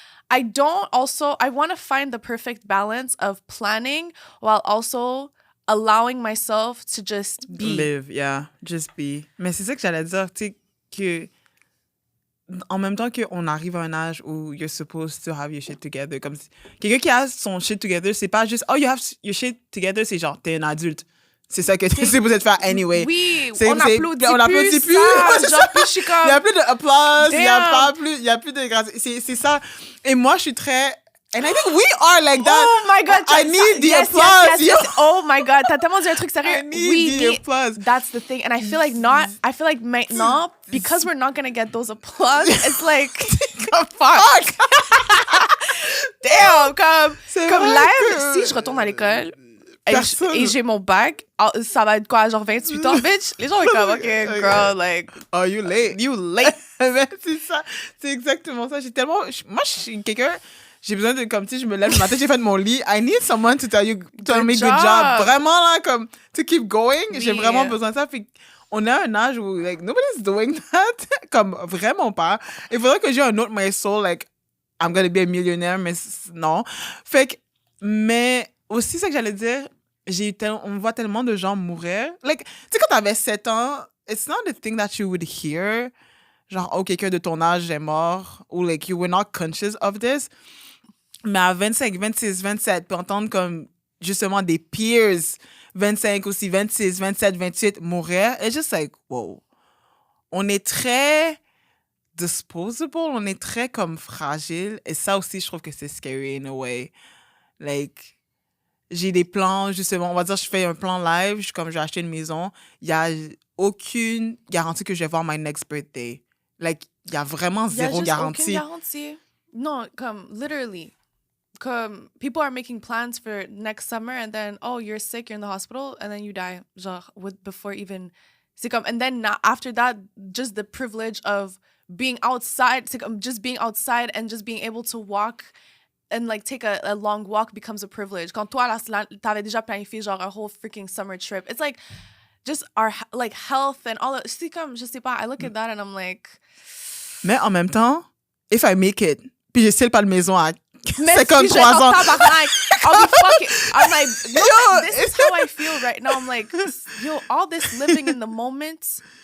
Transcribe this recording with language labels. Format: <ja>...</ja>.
<en>I want to find the perfect balance of planning while also allowing myself to just be. Live, yeah. Just be.</en> <fr>Mais c'est ça que j'allais dire, tu sais, que en même temps qu'on arrive à un âge où</fr> <en>you're supposed to have your shit together,</en> <fr>comme si quelqu'un qui a son shit together, c'est pas juste,</fr> <en>oh, you have your shit together,</en> <fr>c'est genre, t'es un adulte. C'est ça que t'es supposé de faire</fr> <en>anyway.</en> <fr>Oui, c'est, on applaudit plus. Ça, genre, puis je suis comme... Il n'y a plus d'applause, il</fr> <en>Damn.</en> <fr>n'y a plus de grâce. C'est ça. Et moi, je suis très...</fr> <en>And I think we are like that. Oh my God. I need the applause. Yes. Oh my God.</en> <fr>T'as tellement dit un truc sérieux.</fr> <en>I need the applause. That's the thing. And I feel like</en> <fr>maintenant,</fr> <en>because we're not going to get those applause, it's like, fuck. Damn.</en> <fr>Comme live, si je retourne à l'école et j'ai mon bac, ça va être quoi, genre 28 ans, bitch? Les gens vont être comme,</fr> <en>OK, girl, like... Oh, you late. You late.</en> <fr>C'est ça. C'est exactement ça. Moi, je suis quelqu'un... J'ai besoin de, comme, tu sais, je me lève le matin, j'ai fait mon lit.</fr> <en>I need someone to tell me good job.</en> <fr>Vraiment, là, comme,</fr> <en>to keep going.</en> <fr>Oui. J'ai vraiment besoin de ça. Puis, on a un âge où, like,</fr> <en>nobody's doing that.</en> <fr>Comme, vraiment pas. Il faudrait que j'ai un autre</fr> <en>my soul, like, I'm gonna be a millionaire,</en> <fr>mais non. Fait que, mais aussi, ça que j'allais dire, on voit tellement de gens mourir.</fr> <en>Like,</en> <fr>tu sais, quand t'avais 7 ans,</fr> <en>it's not the thing that you would hear.</en> <fr>Genre, oh, quelqu'un de ton âge est mort.</fr> <en>Ou, like, you were not conscious of this.</en> <fr>Mais à 25, 26, 27, puis entendre comme justement des peers, 25 aussi, 26, 27, 28 mourir,</fr> <en>it's just like, wow.</en> <fr>On est très disposable, on est très comme fragile. Et ça aussi, je trouve que c'est</fr> <en>scary in a way.</en> <fr>Like, j'ai des plans, justement, on va dire, je fais un plan live, je vais acheter une maison. Il n'y a aucune garantie que je vais voir</fr> <en>my next birthday.</en> <fr>Like, il y a vraiment zéro garantie. Il y a aucune garantie. Non, comme,</fr> <en>literally. Comme, people are making plans for next summer and then, oh, you're sick, you're in the hospital, and then you die. Genre, before even...</en> <fr>C'est comme,</fr> <en>and then after that, just the privilege of being outside, c'est comme, just being outside and just being able to walk and, like, take a long walk becomes a privilege.</en> <fr>Quand toi, t'avais déjà planifié, genre,</fr> <en>a whole freaking summer trip. It's like, just our, like, health and all that.</en> <fr>C'est comme, je sais pas,</fr> <en>I look at that and I'm like...</en> <fr>Mais en même temps,</fr> <en>if I make it,</en> <fr>puis je style pas de maison à Mais 53 ans.</fr> <en>I'll be fucking... I'm like, yo, this is how I feel right now. I'm like, yo, all this living in the moment...</en>